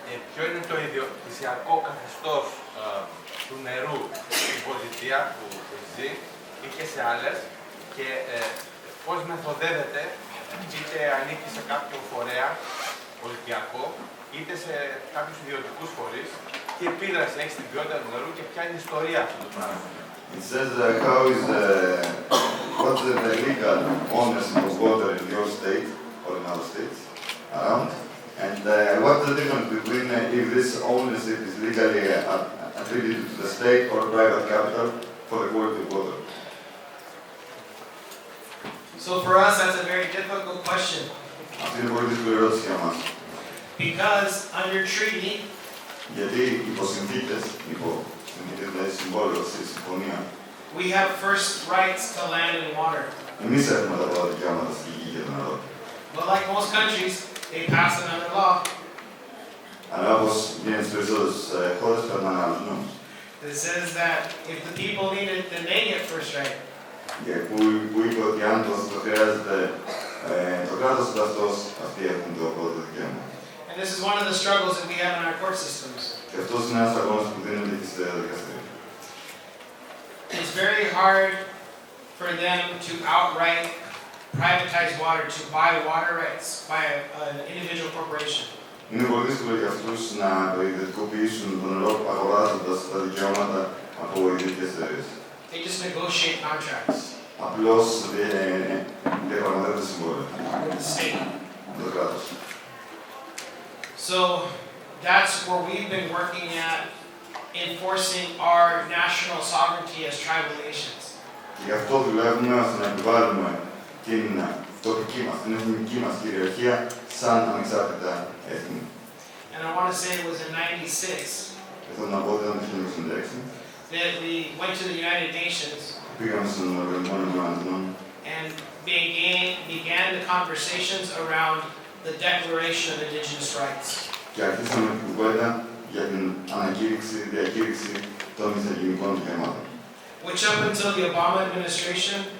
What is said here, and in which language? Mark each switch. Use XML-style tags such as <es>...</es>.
<el>Ποιο είναι το ιδιοκτησιακό καθεστώς του νερού στην πολιτεία που ζει ή και σε άλλες και πώς μεθοδεύεται, είτε ανήκει σε κάποιο φορέα πολιτιακό είτε σε κάποιους ιδιωτικούς φορείς, τι επίδραση έχει στην ποιότητα του νερού και ποια είναι η ιστορία αυτού του πράγματος.</el> <en>It says what's the legal ownership of water in your state or in other states around, and what's the difference between if this ownership is legally attributed to the state or private capital for the quality of water. So for us, that's a very difficult question.</en> <el>Αυτή είναι πολύ δύσκολη ερώτηση για μας.</el> <en>Because under treaty,</en> <el>Γιατί υπό συνθήκες, δηλαδή συμβόλαιο στη συμφωνία,</el> <en>we have first rights to land and water.</en> <el>εμείς έχουμε τα πρώτα δικαιώματα στη γη και το νερό.</el> <en>But like most countries, they pass another law.</en> <el>Αλλά όπως γίνεται στις περισσότερες χώρες, περνάνε άλλους νόμους.</el> <en>It says that if the people need it, then they get first right.</en> <el>Που είπε ότι αν το χρειάζεται το κράτος του αυτός, αυτοί έχουν το πρώτο δικαίωμα.</el> <en>And this is one of the struggles that we have in our court systems.</en> <el>Και αυτός είναι ένας αγώνας που δίνεται και στα δικαστήρια.</el> <en>It's very hard for them to outright privatize water, to buy water rights by an individual corporation.</en> <el>Είναι πολύ δύσκολο για αυτούς να ιδιωτικοποιήσουν το νερό αγοράζοντας τα δικαιώματα από ιδιωτικές εταιρείες.</el> <en>They just negotiate contracts</en> <el>Απλώς διαπραγματεύονται συμβόλαια</el> <en>with the state.</en> <el>με το κράτος.</el> <en>So that's where we've been working at enforcing our national sovereignty as tribal nations.</en> <el>Και γι' αυτό δουλεύουμε ώστε να επιβάλλουμε την τοπική μας, την εθνική μας κυριαρχία σαν ανεξάρτητα έθνη.</el> <en>And I want to say it was in '96</en> <el>Και θέλω να πω ότι ήταν το 1996.</el> <en>that we went to the United Nations</en> <el>Πήγαμε στον Οργανισμό Ηνωμένων</el> <en>and began the conversations around the Declaration of Indigenous Rights.</en> <el>και αρχίσαμε την κουβέντα για την διακήρυξη των Ιθαγενικών δικαιωμάτων.</el> <en>Which up until the Obama administration,</en>